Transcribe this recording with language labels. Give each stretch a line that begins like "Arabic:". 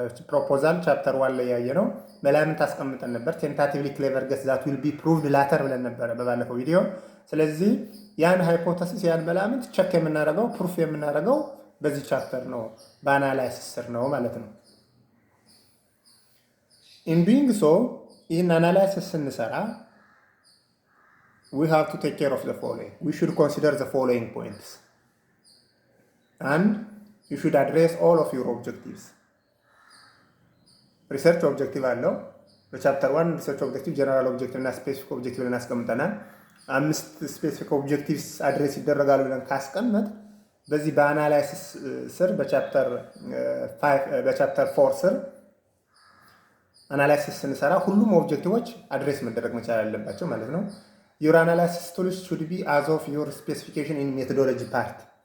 Amharic: ፕሮፖዛል ቻፕተር 1 ላይ ያየነው መላምት አስቀምጠን ነበር።
English: ቴንታቲቭሊ ክሌቨር ገስ ዛት ዊል ቢ ፕሩቭድ ላተር
Amharic: ብለን ነበር በባለፈው ቪዲዮ። ስለዚህ ያን ሃይፖቴሲስ ያን መላምት ቸክ የምናደርገው ፕሩፍ የምናደርገው በዚህ ቻፕተር ነው፣ በአናላይሲስ ስር ነው ማለት ነው። in doing so ይህን አናላይሲስ ስንሰራ
English: we have to take care of the following. We should consider the following points and you should address all of your objectives.
Amharic: ሪሰርች ኦብጀክቲቭ አለው። በቻፕተር 1 ሪሰርች ኦብጀክቲቭ፣ ጀነራል ኦብጀክቲቭ እና ስፔሲፊክ ኦብጀክቲቭ ብለን አስቀምጠናል። 5 ስፔሲፊክ ኦብጀክቲቭስ አድሬስ ይደረጋሉ ብለን ካስቀመጥ በዚህ በአናላይሲስ ስር በቻፕተር 4 ስር አናላይሲስ ስንሰራ ሁሉም ኦብጀክቲቮች አድሬስ መደረግ መቻል አለባቸው ማለት ነው።
English: ዩር አናላይሲስ ቱልስ ሹድ ቢ አዝ ኦፍ ዩር ስፔሲፊኬሽን ኢን ሜቶዶሎጂ ፓርት።